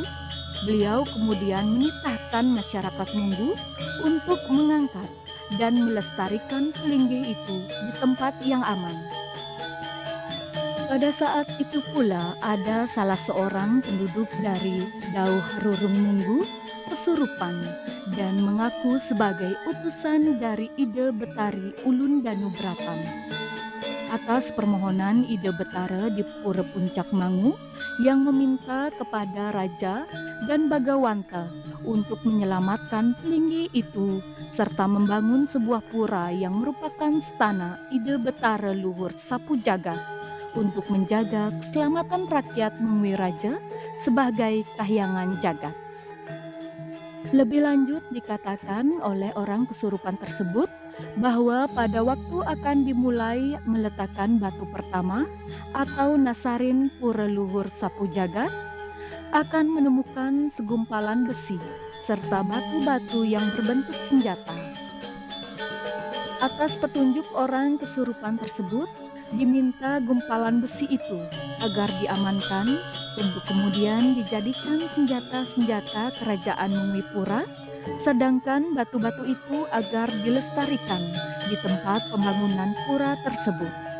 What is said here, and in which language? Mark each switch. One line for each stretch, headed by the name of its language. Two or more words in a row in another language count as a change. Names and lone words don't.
Indonesian: Beliau kemudian menitahkan masyarakat Munggu untuk mengangkat dan melestarikan pelinggih itu di tempat yang aman. Pada saat itu pula ada salah seorang penduduk dari Dauh Rurung Munggu kesurupan dan mengaku sebagai utusan dari Ide Betari Ulun Danu Bratan. Atas permohonan Ide Betara di Pura Puncak Mangu yang meminta kepada Raja dan Bagawanta untuk menyelamatkan pelinggih itu serta membangun sebuah pura yang merupakan stana Ide Betara Luhur Sapu Jagat untuk menjaga keselamatan rakyat Mengui Raja sebagai kahyangan jagat. Lebih lanjut dikatakan oleh orang kesurupan tersebut bahwa pada waktu akan dimulai meletakkan batu pertama atau nasarin pura luhur Sapu Jagat, akan menemukan segumpalan besi serta batu-batu yang berbentuk senjata. Atas petunjuk orang kesurupan tersebut, diminta gumpalan besi itu agar diamankan untuk kemudian dijadikan senjata-senjata kerajaan Mengwipura, sedangkan batu-batu itu agar dilestarikan di tempat pembangunan pura tersebut.